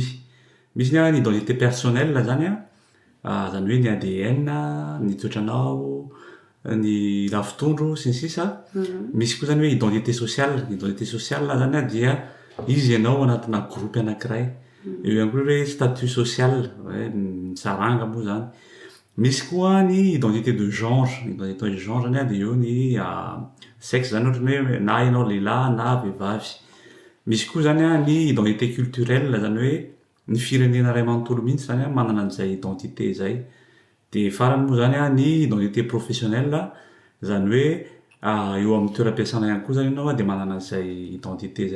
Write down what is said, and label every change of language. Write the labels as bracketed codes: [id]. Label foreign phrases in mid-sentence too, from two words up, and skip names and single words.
[mg] Misy ny [fr] identité personnelle [mg] zany hoe ny ADN, ny toetranao, ny lafitondro sy ny sisa. Misy koa zany hoe [fr] identité sociale [mg] zany dia izy ianao anatina groupe anankiray. Eo ihany koa hoe [fr] statut social [mg] saranga moa zany. Misy koa ny [fr] identité de genre [mg] zany dia eo ny sexe zany ohatrany hoe na ianao lehilahy na vehivavy. Misy koa zany ny [fr] identité culturelle [mg] zany hoe ny firenena ray manontolo mihitsy zany manana an'izay identité zay. Dia farany moa zany ny [fr] identité professionnelle [mg] zany hoe eo amin'ny toeram-piasana ihany koa zany ianao dia manana an'izay identité zay.